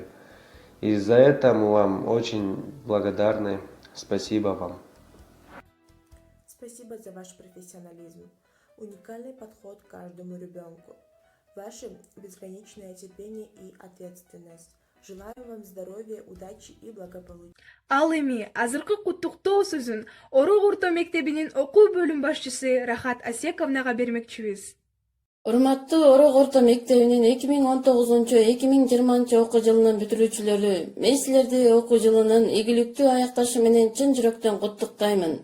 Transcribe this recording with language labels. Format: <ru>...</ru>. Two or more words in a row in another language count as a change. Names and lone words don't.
<ru>И за это мы вам очень благодарны. Спасибо вам. Спасибо за ваш профессионализм, уникальный подход к каждому ребенку, ваше безграничное терпение и ответственность. Желаю вам здоровья, удачи и благополучия.</ru> <ky>Ал эми азыркы куттуктоо сөзүн Орок орто мектебинин окуу бөлүм башчысы Рахат Асековнага бермекчибиз. Урматтуу Орок орто мектебинин 2019-2020 окуу жылынын бүтүрүүчүлөрү, мен силерди окуу жылынын ийгиликтүү аякташы менен чын жүрөктөн куттуктаймын.</ky>